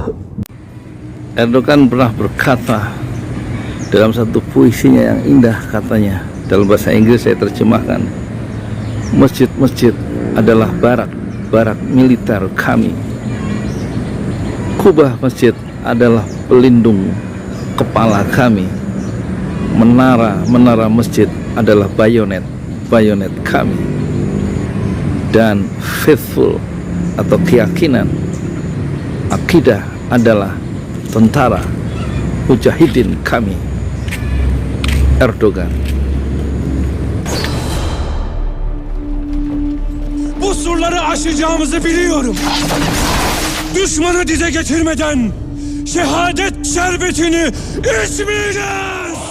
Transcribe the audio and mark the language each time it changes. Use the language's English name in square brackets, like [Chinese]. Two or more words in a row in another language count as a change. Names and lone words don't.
[Indonesian] Erdogan pernah berkata dalam satu puisinya yang indah, katanya dalam bahasa Inggris, saya terjemahkan, masjid-masjid adalah barak militer kami, kubah masjid adalah pelindung kepala kami, menara masjid adalah bayonet kami, dan faithful atau keyakinan, akidah adalah tentara mujahidin kami. Erdogan. [Turkish] Bu surları aşacağımızı biliyorum. Düşmanı dize getirmeden şehadet şerbetini içmeyeceğiz.